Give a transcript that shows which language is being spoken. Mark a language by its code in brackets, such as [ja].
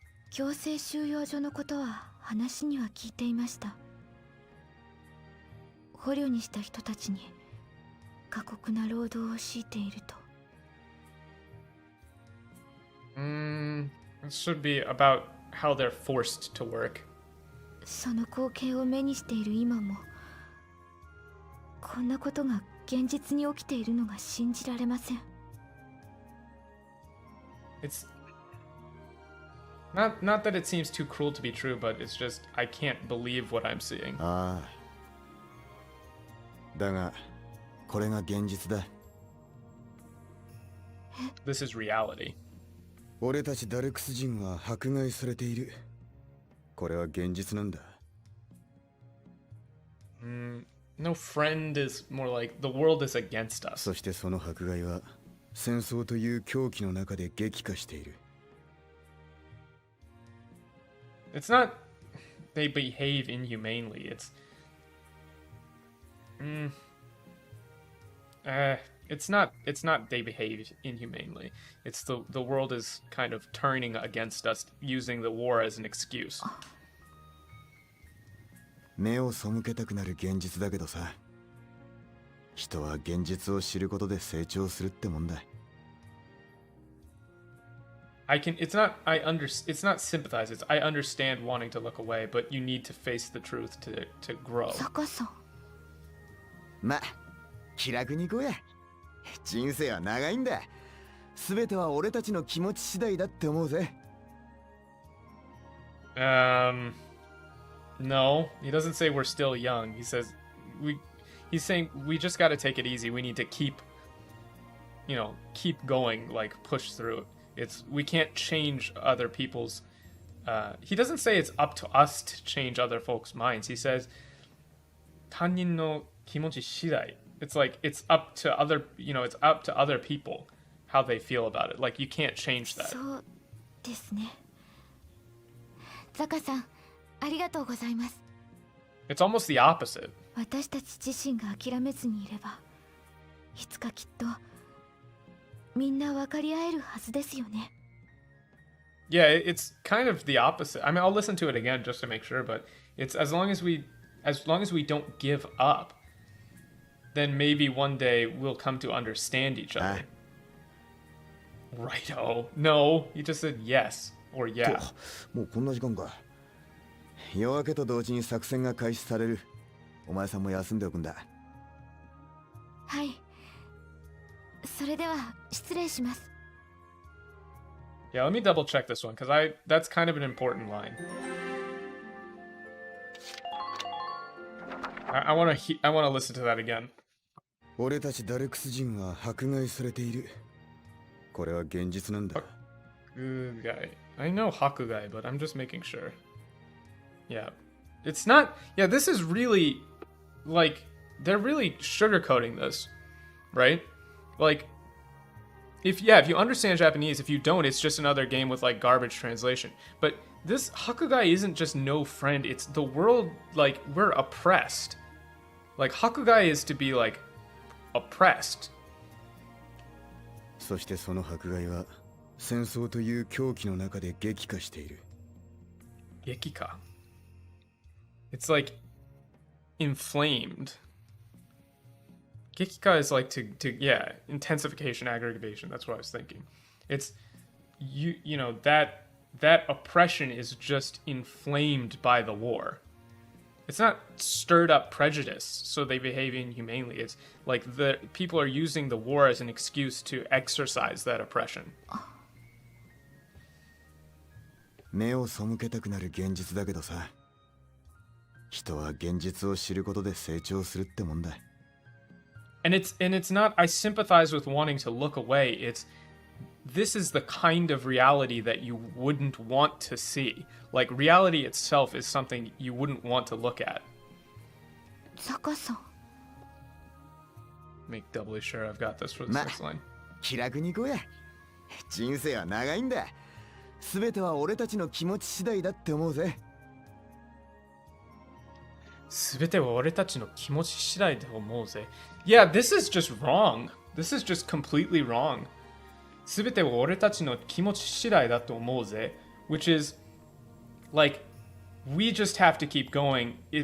[ja] 強制収容所のことは話には聞いていました。捕虜にした人たちに過酷な労働を強いていると。 [en] It should be about how they're forced to work. [ja] その光景を目にしている今も、こんなことが現実に起きているのが信じられません。 [en] It's not that it seems too cruel to be true, but it's just I can't believe what I'm seeing. [ja] ああ。だが、これが現実だ。 This is reality. 俺たちダルクス人は迫害されている。これは現実なんだ。 [en] No friend is more like the world is against us. [ja] そしてその迫害は戦争という狂気の中で激化している。 [en] It's not they behave inhumanely. It's not they behave inhumanely. It's the world is kind of turning against us, using the war as an excuse. [ja] 目を背けたくなる現実だけどさ。人は現実を知ることで成長するってもんだ。 [en] it's not sympathize, it's I understand wanting to look away, but you need to face the truth to grow. [ja] ま、気楽に行こうや。人生は長いんだ。全ては俺たちの気持ち次第だって思うぜ。 [en] No, he doesn't say we're still young. He says he's saying we just got to take it easy. We need to keep going, like push through it. We can't change other people's he doesn't say it's up to us to change other folks' minds. He says [ja] 他人の気持ち次第. [en] It's like it's up to other people how they feel about it. Like you can't change that. [ja] そうですね。ザカさん、ありがとうございます。 [en] It's almost the opposite. [ja] 私たち自身が諦めずにいれば、いつかきっとみんな分かり合えるはずですよね。 [en] Yeah, it's kind of the opposite. I mean, I'll listen to it again just to make sure, but it's as long as we don't give up, then maybe one day we'll come to understand each other. Righto. No, he just said yes or yeah. [ja] もうこんな時間か。夜明けと同時に作戦が開始される。お前さんも休んでおくんだ。はい。それでは失礼します。 [en] Yeah, let me double check this one because that's kind of an important line. I want to listen to that again. [ja] 俺たちダルクス人は迫害されている。これは現実なんだ。 [en] Hakugai. I know Hakugai, but I'm just making sure. Yeah. It's not... Yeah, this is really... Like, they're really sugarcoating this. Right? Like... If you understand Japanese, if you don't, it's just another game with, like, garbage translation. But this Hakugai isn't just no friend. It's the world, like, we're oppressed. Like, Hakugai is to be, like, oppressed. [ja] そしてその迫害は戦争という狂気の中で激化している。 [en] 激化?It's like inflamed. Gekika is like to intensification, aggravation. That's what I was thinking. It's you know that oppression is just inflamed by the war. It's not stirred up prejudice, so they behave inhumanely. It's like the people are using the war as an excuse to exercise that oppression. [ja] 目を背けたくなる現実だけどさ。人は現実を知ることで成長するってもんだ。 [en] And it's not I sympathize with wanting to look away. This is the kind of reality that you wouldn't want to see. Like reality itself is something you wouldn't want to look at. Zaka-san. Make doubly sure I've got this for the next line. [ja] 気楽に行こうや。人生は長いんだ。すべては俺たちの気持ち次第だって思うぜ。すべては俺たちの気持ち次第だと思うぜ。 [en] Yeah, this is just wrong. This is just completely wrong. すべては俺たちの気持ち次第だと思うぜ。 Which is, like, we just have to keep going.